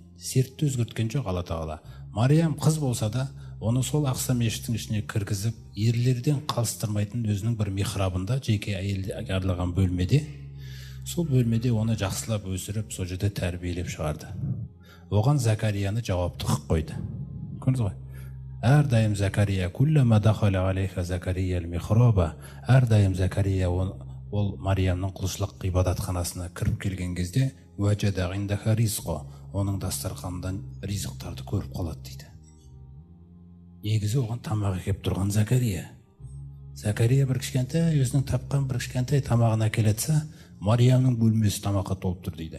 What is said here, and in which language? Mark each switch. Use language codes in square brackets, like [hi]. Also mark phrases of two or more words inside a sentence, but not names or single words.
[kk] Сертті өзгерткен жоқ Алла тағала. Мариям қыз болса да, оны сол Ақса мешіттің ішіне кіргізіп, ерлерден қалыстырмайтын өзінің бір михрабында, жеке әйелге арналған бөлмеде, сол бөлмеде оны жақсылап өсіріп, сол жерде тәрбиелеп шығарды. Оған Закарияны жауапты қылып қойды. Көрдіңіз ғой? Әрдайым Закария, [ar] كلما دخل عليها زكريا المحراب. [kk] Әрдайым Закария ол Мариямның құлшылық ғибадатханасына кіріп келген кезде, [ar] وجد عندها رزقا, [kk] оның дастарханынан ризықтарды көріп қалады дейді. Негізі оған тамақ әкеліп тұрған Закария. Закария бір кішкентай, өзінің тапқан бір кішкентай тамағын әкелетсе, Мариямның бөлмесі тамаққа толып тұр дейді.